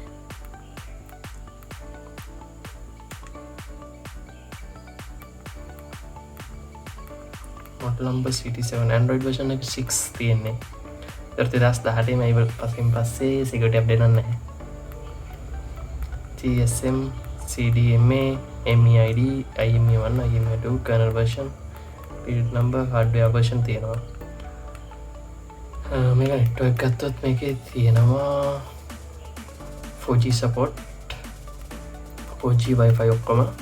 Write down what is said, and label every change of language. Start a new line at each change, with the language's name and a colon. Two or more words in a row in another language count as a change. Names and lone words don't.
English: Model number CT7,
Sinhala: Android version එක 6 තියෙන්නේ. 2018 මේ පස්සේ
English: security update
Sinhala: නැහැ.
English: GSM, CDMA, MEID, IME1, IME2, kernel version, build number, hardware version තියෙනවා.
Sinhala: මේක network ගත්තොත් මේකේ තියෙනවා 4G support, 4G wifi ඔක්කොම.